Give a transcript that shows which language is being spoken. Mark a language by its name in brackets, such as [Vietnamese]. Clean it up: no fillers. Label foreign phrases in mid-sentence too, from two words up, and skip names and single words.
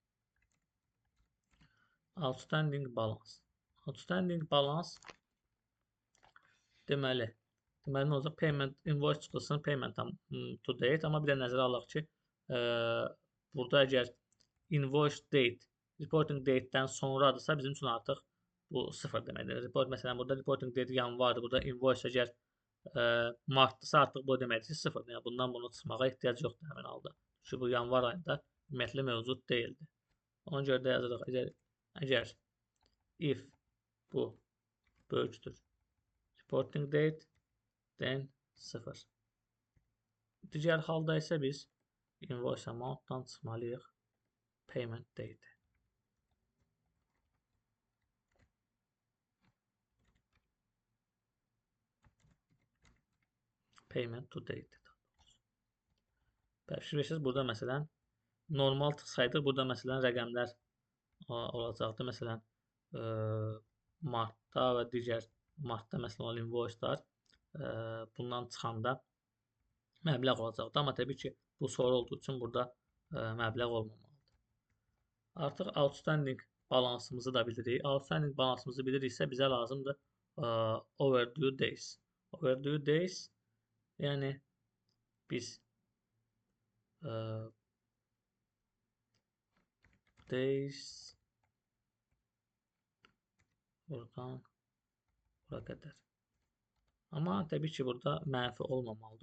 [English] Outstanding balance. Outstanding balance [Azerbaijani] deməli nə olacaq? [English] Payment invoice çıxılsın payment to date, [Azerbaijani] amma bir də nəzərə alaq ki, burada əgər [English] invoice date reporting date'dən [Azerbaijani] sonradırsa bizim üçün artıq bu sıfır deməkdir. Məsələn, burada [English] reporting date [Azerbaijani] yanvardır, burada invoice əgər martdırsa artıq bu deməkdir sıfırdır. Yəni bundan bunu çıxmağa ehtiyac yoxdur həmin halda. Çünki bu yanvar ayında ümumiyyətlə mövcud deyildi. Ona görə də yazırıq, əgər if bu böyükdür [English] reporting date, then [Azerbaijani] 0. Digər halda isə biz [English] invoice amount- [Azerbaijani] dan çıxmalıyıq [English] payment date. Payment to date. [Azerbaijani] Fikirləşirsiniz, burada məsələn normal çıxsaydıq, burada məsələn rəqəmlər olacaqdı. Məsələn, martda və digər martda məsələn olan invoice'lar bundan çıxanda məbləğ olacaqdır. Amma təbii ki, bu soru olduğu üçün burada məbləğ olmamalıdır. Artıq outstanding balansımızı da bilirik. Outstanding balansımızı biliriksə bizə lazımdır [English] overdue days. Overdue days, [Azerbaijani] yəni biz days buradan bura qədər. Amma təbii ki, burada mənfi olmamalıdır.